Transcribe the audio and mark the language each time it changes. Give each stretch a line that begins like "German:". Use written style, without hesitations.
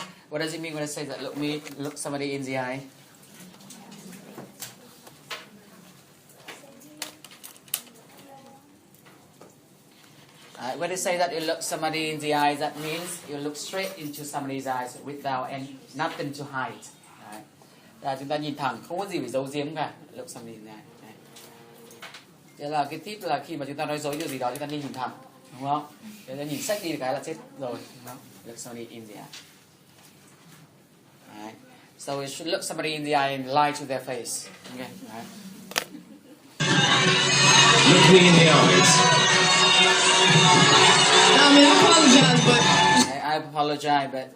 English: What does it mean when I say that? Look somebody in the eye. When they say that you look somebody in the eyes, that means you look straight into somebody's eyes without nothing to hide.
Vietnamese: Là chúng ta nhìn thẳng, không có gì phải giấu giếm cả.
English: Look somebody in the eye.
Vietnamese: Thế là cái tip là khi mà chúng ta nói dối điều gì đó, chúng ta nên nhìn thẳng, đúng không? Để nhìn sách đi cái là chết rồi, đúng không?
English: Look somebody in the eye. Right. So we should look somebody in the eye and lie to their face. Okay. Right. Look me in the eyes. I mean, I apologize, but I apologize, but